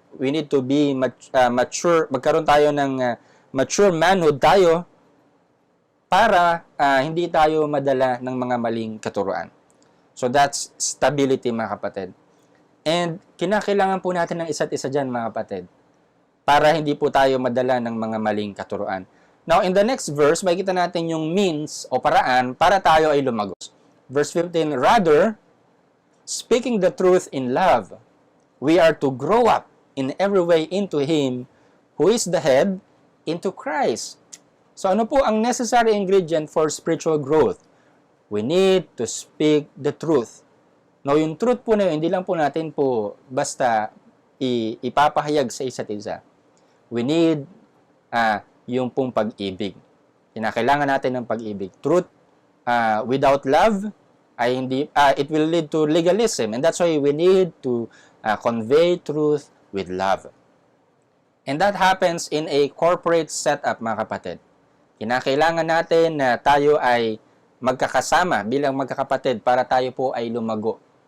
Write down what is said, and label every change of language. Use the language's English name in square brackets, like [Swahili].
[English] We need to be mature, [Filipino] magkaroon tayo ng [English] mature manhood [Filipino] tayo para hindi tayo madala ng mga maling katuruan. [English] So that's stability, [Filipino] mga kapatid. And kinakailangan po natin ng isa't isa dyan, mga kapatid, para hindi po tayo madala ng mga maling katuruan. [English] Now, in the next verse, [Filipino] makikita natin yung means o paraan para tayo ay lumagos. [English] Verse 15, rather, speaking the truth in love, we are to grow up in every way into Him who is the head, into Christ. So [Filipino] ano po ang [English] necessary ingredient for spiritual growth? We need to speak the truth. [Filipino] Now, yung truth po na yun, hindi lang po natin po basta ipapahayag sa isa't isa. [English] We need [Filipino] yung pong pag-ibig. Kinakailangan natin ng pag-ibig. [English] Truth without love [Filipino] ay hindi [English] it will lead to legalism, and that's why we need to convey truth with love. And that happens in a corporate setup, [Filipino] mga kapatid. Kinakailangan natin na tayo ay magkakasama bilang magkakapatid para tayo po ay lumago.